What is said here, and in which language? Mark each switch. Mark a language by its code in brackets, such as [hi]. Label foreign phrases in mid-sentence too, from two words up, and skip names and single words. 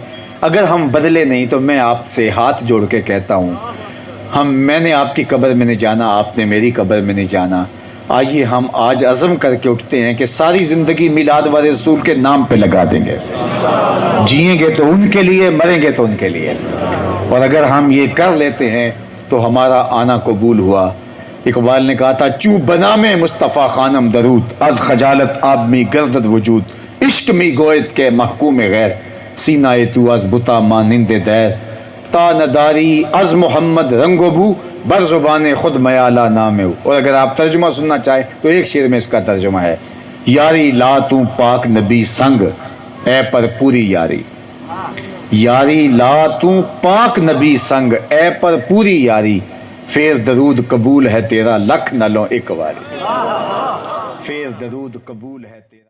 [ur] اگر ہم بدلے نہیں تو میں آپ سے ہاتھ جوڑ کے کہتا ہوں، میں نے آپ کی قبر میں نہیں جانا، آپ نے میری قبر میں نہیں جانا۔ آئیے ہم آج عزم کر کے اٹھتے ہیں کہ ساری زندگی میلاد والے رسول کے نام پہ لگا دیں گے، جئیں گے تو ان کے لیے، مریں گے تو ان کے لیے، اور اگر ہم یہ کر لیتے ہیں تو ہمارا آنا قبول ہوا۔ اقبال نے کہا تھا [fa] چو بنام مصطفیٰ خانم درود، از خجالت آدمی گردد وجود، عشق می گوید کے محکوم غیر، سینہ تو از بتا مانند دیر، تا نداری از محمد رنگ و بو، بر زبان خود میالہ نام ہو۔ [ur] اور اگر آپ ترجمہ سننا چاہیں تو ایک شعر میں اس کا ترجمہ ہے، [pa] یاری لا تو پاک نبی سنگ، اے پر پوری یاری، یاری لا تو پاک نبی سنگ، اے پر پوری یاری، پھر درود قبول ہے تیرا لکھ نہ لو ایک واری، پھر درود قبول ہے تیرا۔